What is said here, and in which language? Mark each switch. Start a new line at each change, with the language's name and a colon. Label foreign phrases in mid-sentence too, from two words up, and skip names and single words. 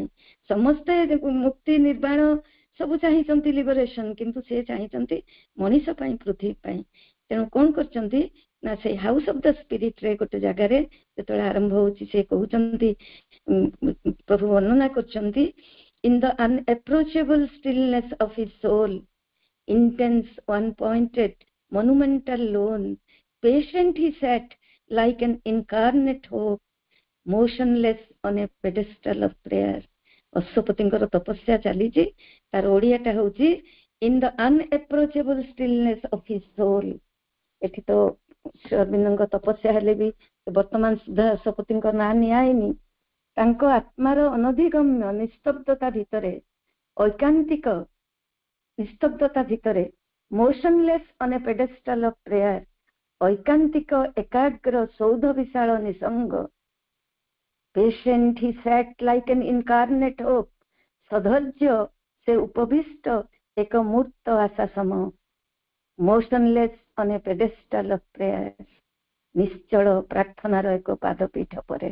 Odia: ସମସ୍ତେ ମୁକ୍ତି ନିର୍ବାଣ ସବୁ ଚାହିଁଛନ୍ତି, ଲିବରେସନ, କିନ୍ତୁ ସେ ଚାହିଁଛନ୍ତି ମଣିଷ ପାଇଁ, ପୃଥିବୀ ପାଇଁ। ତେଣୁ କଣ କରିଛନ୍ତି ନା, ସେଇ ହାଉସ୍ ଅଫ ଦ ସ୍ପିରିଟ ରେ ଗୋଟେ ଜାଗାରେ ଯେତେବେଳେ ଆରମ୍ଭ ହଉଛି, ସେ କହୁଛନ୍ତି, ପ୍ରଭୁ ବର୍ଣ୍ଣନା କରୁଛନ୍ତି,
English: in the unapproachable stillness of his soul, intense, one-pointed, monumental, lone, patient he sat like an incarnate hope, motionless on a pedestal of prayer।
Odia: ଅଶ୍ୱପତିଙ୍କର ତପସ୍ୟା ଚାଲିଛି, ତାର ଓଡିଆଟା ହଉଛି
English: in the unapproachable stillness of his soul।
Odia: ଏଠି ତ ଅରବିନ୍ଦଙ୍କ ତପସ୍ୟା ହେଲେ ବି ବର୍ତ୍ତମାନ ସୁଦ୍ଧା ଅଶ୍ୱପତିଙ୍କ ନାଁ ନିଆହେଇନି। ତାଙ୍କ ଆତ୍ମାର ଅନଧିଗମ୍ୟ ନିସ୍ତବ୍ଧତା ଭିତରେ, ଐକାନ୍ତିକ ନିସ୍ତବ୍ଧତା ଭିତରେ,
English: motionless on a pedestal of prayer,
Odia: ଐକାନ୍ତିକ ଏକାଗ୍ର ସୌଧ ବିଶାଳ ନିସଙ୍ଗ,
English: patient he sat like an incarnate hope,
Odia: ସଧୈର୍ଯ୍ୟ ସେ ଉପବିଷ୍ଟ ଏକ ମୂର୍ତ୍ତ ଆଶା ସମ,
English: motionless on a pedestal of prayer,
Odia: ନିଶ୍ଚଳ ପ୍ରାର୍ଥନାର ଏକ ପାଦପୀଠ ପରେ।